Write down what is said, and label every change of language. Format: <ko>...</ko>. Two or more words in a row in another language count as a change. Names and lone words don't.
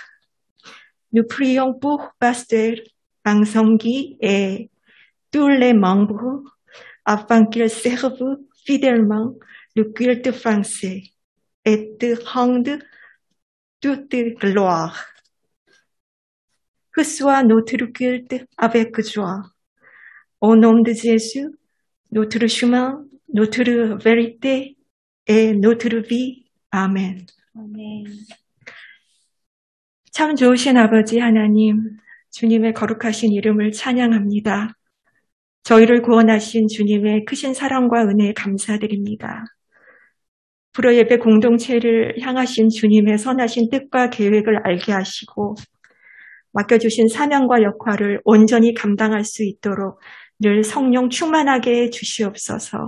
<fr>Nous prions pour Pasteur Bangsonggi et tous les membres afin qu'ils servent fidèlement le culte français et te rendent toute gloire. Que soit notre culte avec joie. Au nom de Jésus, notre chemin, notre vérité et notre vie.</fr> <ko>아멘. 아멘. 참 좋으신 아버지 하나님, 주님의 거룩하신 이름을 찬양합니다. 저희를 구원하신 주님의 크신 사랑과 은혜에 감사드립니다. 불어예배 공동체를 향하신 주님의 선하신 뜻과 계획을 알게 하시고 맡겨주신 사명과 역할을 온전히 감당할 수 있도록 늘 성령 충만하게 해 주시옵소서.</ko>